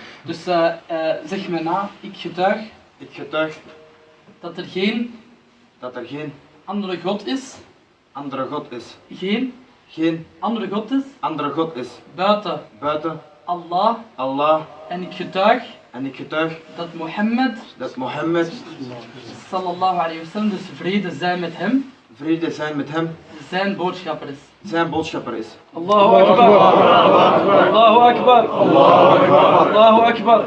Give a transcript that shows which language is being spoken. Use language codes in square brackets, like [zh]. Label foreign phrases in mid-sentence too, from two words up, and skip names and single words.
[nl] Dus zeg me na, ik getuig dat er geen andere God is. Geen andere God is. Buiten Allah. En ik getuig dat Mohammed [ar] صلى الله عليه وسلم, [nl] dus vrede zijn met hem, zijn boodschapper is. [ar] الله أكبر. الله أكبر. الله أكبر.